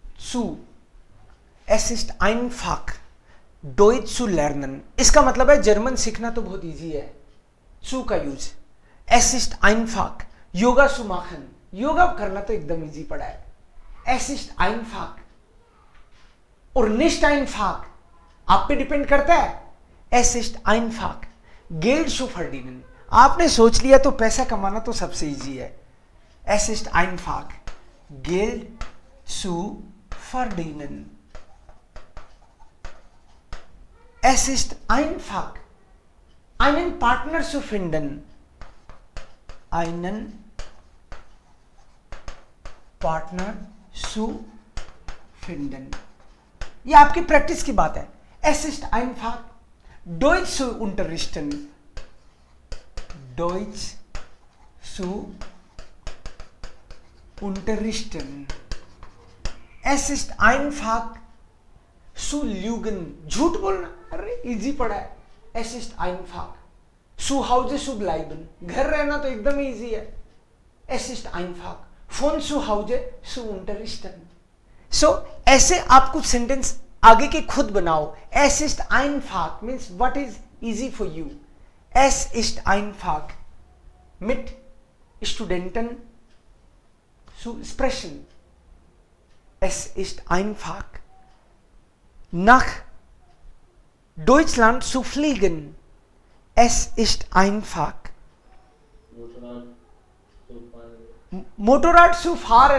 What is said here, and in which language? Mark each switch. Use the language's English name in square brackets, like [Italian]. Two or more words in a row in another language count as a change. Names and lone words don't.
[German] So, es ist einfach, Deutsch zu lernen. [Hindi] इसका मतलब है जर्मन सीखना तो बहुत इजी है, सु का यूज। [German] Es ist einfach, Yoga zu machen, [Hindi] योगा करना तो एकदम इजी पड़ा है। [German] Es ist einfach [Hindi] और [German] nicht einfach [Hindi] आप पे डिपेंड करता है। [German] Es ist einfach, Geld zu verdienen, [Hindi] आपने सोच लिया तो पैसा कमाना तो सबसे इजी है। [German] Es ist einfach, Geld zu verdienen. Es ist einfach, einen Partner zu finden, einen Partner zu finden। [Hindi] ये आपकी प्रैक्टिस की बात है। [German] Es ist einfach, Deutsch zu unterrichten, Deutsch zu unterrichten। Es ist einfach zu lügen, [Hindi] झूठ बोलना, अरे इजी पड़ा है। [German] Es ist einfach, zu Hause zu bleiben, [Hindi] घर रहना तो एकदम इजी है। [German] Es ist einfach, von zu Hause zu unterrichten। [Hindi] So ऐसे आप कुछ सेंटेंस आगे के खुद बनाओ। [German] Es ist einfach [English] means what is easy for you। [German] Es ist einfach mit Studenten zu sprechen। Es ist einfach nach Deutschland zu fliegen। Es ist einfach Motorrad zu fahren।